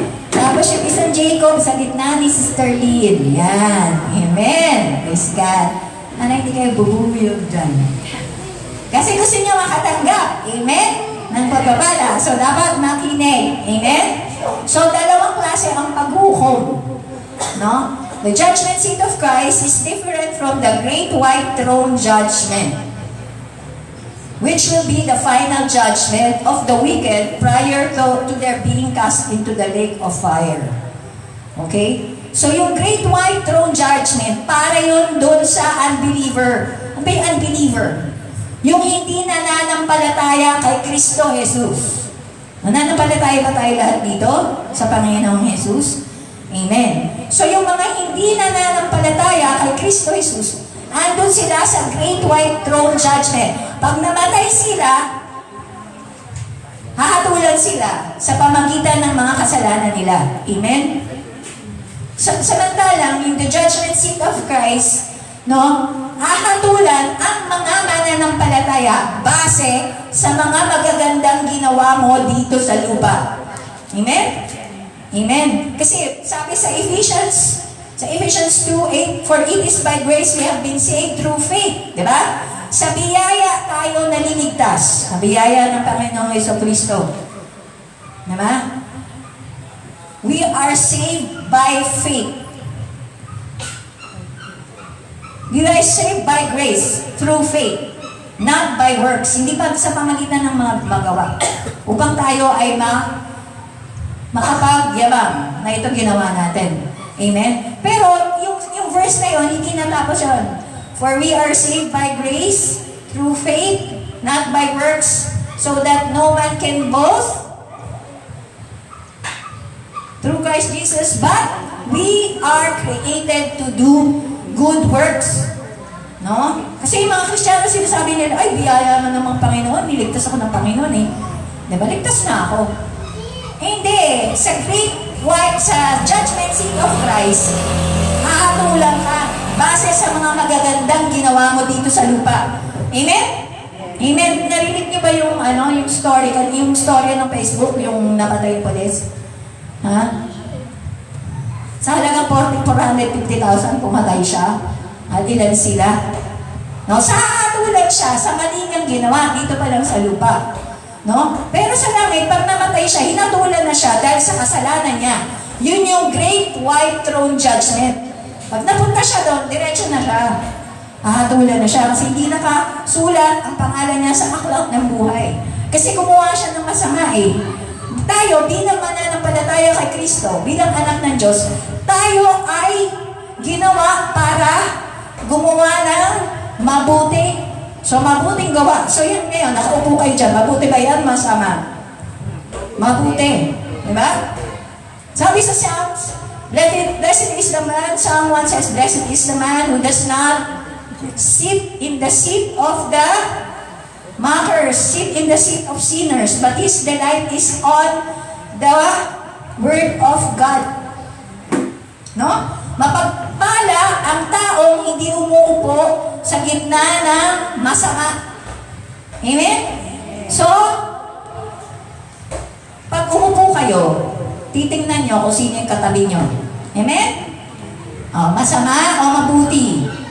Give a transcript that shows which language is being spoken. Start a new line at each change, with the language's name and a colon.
Filipino: Tapos yung isang Jacob sa gitna ni Sister Lynn. Yan. Amen. Praise God. Ano, hindi kayo bubuyog dyan. Kasi gusto niyo makatanggap. Amen? Ng pagbabala. So, dapat makinig. Amen? So, dalawang klase ang paghukom. No?
English: The judgment seat of Christ is different from the great white throne judgment, which will be the final judgment of the wicked prior to their being cast into the lake of fire.
Filipino: Okay? So yung great white throne judgment, para yun doon sa unbeliever. Ano ba yung unbeliever? Yung hindi nananampalataya kay Kristo Jesus. Nananampalataya ba tayo lahat dito sa Panginoong Jesus? Amen. So yung mga hindi nananampalataya kay Kristo Jesus, andun sila sa great white throne judgment. Pag namatay sila, hahatulan sila sa pamagitan ng mga kasalanan nila. Amen? Samantalang, in the judgment seat of Christ, no, hahatulan ang mga mananampalataya base sa mga magagandang ginawa mo dito sa lupa. Amen? Amen? Kasi sabi sa
English: Ephesians 2:8, for it is by grace we have been saved through faith.
Filipino: Diba? Sa biyaya tayo naliligtas. Sa biyaya ng Panginoong Jesucristo. Diba?
English: We are saved by faith. We are saved by grace through faith. Not by works.
Filipino: Hindi pa sa pamagitan ng mga magawa. Upang tayo ay makapagyabang na ito ginawa natin. Amen? Pero yung verse na yun, hindi natapos yun.
English: For we are saved by grace through faith, not by works, so that no man can boast through Christ Jesus, but we are created to do good works.
Filipino: No? Kasi yung mga Kristiyano sinasabi nila, ay, biyaya man ng Panginoon, niligtas ako ng Panginoon eh. Diba, ligtas na ako. Hindi. Sa judgment seat of Christ, hahatulan ka base sa mga magagandang ginawa mo dito sa lupa. Amen? Amen? Narinig niyo ba yung story ng Facebook, yung napatay yung polis? Ha? Sa halagang 450,000 pumatay siya. At ilan sila? No? Sa hahatulan siya sa mali niyang ginawa dito pa lang sa lupa. No? Pero sa langit, pag namatay siya, hinatulan na siya dahil sa kasalanan niya. Yun yung great white throne judgment. Pag napunta siya doon, diretso na siya. Hahatulan na siya kasi hindi nakasulat ang pangalan niya sa aklat ng buhay. Kasi gumawa siya ng masama eh. Tayo, bilang mananampalataya kay Kristo, bilang anak ng Diyos, tayo ay ginawa para gumawa ng mabuti. So, mabuting gawa. So, yan ngayon, nakaupo kayo dyan. Mabuti ba yan? Masama. Mabuti. Diba?
English: Sabi sa Psalms, blessed is the man, Psalm 1 says, blessed is the man who does not sit in the seat of the mockers, sit in the seat of sinners, but his delight is on the word of God.
Filipino: No? Mapagpala ang taong hindi umuupo sa gitna ng masama. Amen? So, pag umupo kayo, titingnan nyo kung sino yung katabi nyo. Amen? Masama o mabuti?